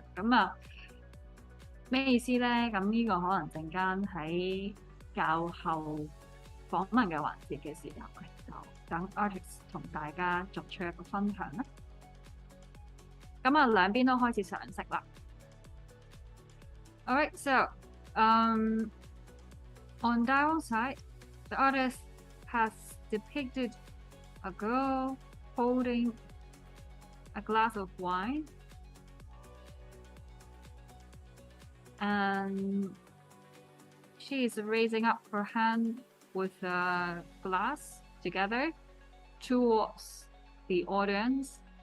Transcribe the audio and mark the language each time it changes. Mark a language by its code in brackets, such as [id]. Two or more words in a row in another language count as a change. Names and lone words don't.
[yue] 咁啊，咩意思咧？咁呢個可能陣間喺較後訪問嘅環節嘅時候咧，就等 artist 同大家作出一個分享啦。咁啊，兩邊都開始上色啦。 [en] Alright, so on Dai Wong's side, the artist has depicted a girl holding a glass of wine, and she is raising up her hand with a glass together towards the audience.